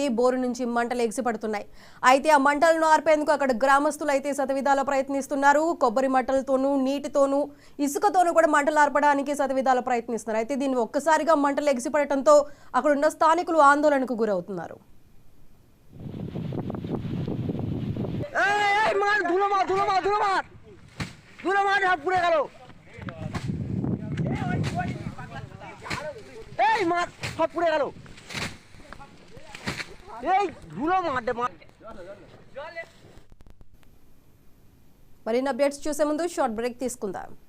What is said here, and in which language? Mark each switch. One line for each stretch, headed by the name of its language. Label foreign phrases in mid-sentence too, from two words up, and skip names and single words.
Telugu: బోరు నుంచి మంటలు ఎగిసిపడుతున్నాయి. అయితే ఆ మంటలను ఆర్పేందుకు అక్కడ గ్రామస్తులు అయితే శతవిధాల ప్రయత్నిస్తున్నారు. కొబ్బరి మంటలతోనూ నీటితోనూ ఇసుకతోనూ కూడా మంటలు ఆర్పడానికి శతవిధాల ప్రయత్నిస్తున్నారు. అయితే దీన్ని ఒక్కసారిగా మంటలు ఎగిసిపడటంతో అక్కడ ఉన్న స్థానికులు ఆందోళనకు గురవుతున్నారు.
Bangla: পুড়ে গেল এই মার সব পুড়ে গেল এই ধুলো মারতে
Telugu: మరిన్ని అప్డేట్స్ చూసే ముందు
English: short break
Telugu: తీసుకుందాం.